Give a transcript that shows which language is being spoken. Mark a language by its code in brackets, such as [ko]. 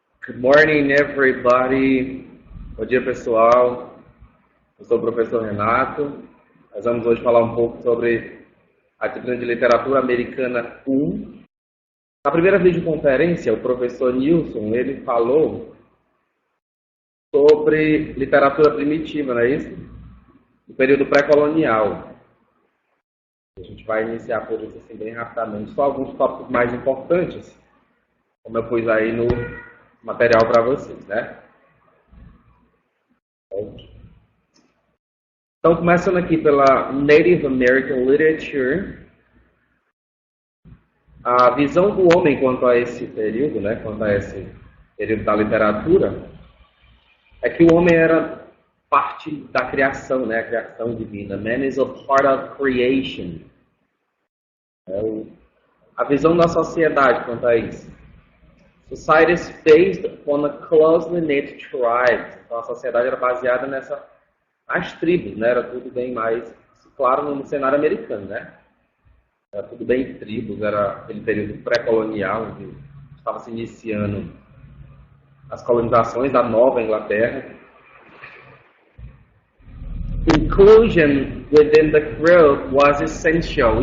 [en] Good morning, everybody. [pt] Bom dia, pessoal. Eu sou o professor Renato. Nós vamos hoje falar um pouco sobre a disciplina de Literatura Americana 1. Na primeira videoconferência, o professor Nilson, ele falou sobre literatura primitiva, não é isso? No período pré-colonial. A gente vai iniciar por isso assim, bem rapidamente. Só alguns tópicos mais importantes, como eu pus aí no material para vocês, né? Então, começando aqui pela Native American Literature, a visão do homem quanto a esse período, né, quanto a esse período da literatura, é que o homem era parte da criação, né, a criação divina. [en] Man is a part of creation. [pt] A visão da sociedade quanto a isso. [en] Society is based upon a closely knit tribe. [pt] Então, a sociedade era baseada nas tribos, né? Era tudo bem mais, claro, no cenário americano, né? Era tudo bem em tribos, era aquele período pré-colonial, onde estava se iniciando as colonizações da Nova Inglaterra. [en] Inclusion within the group was essential.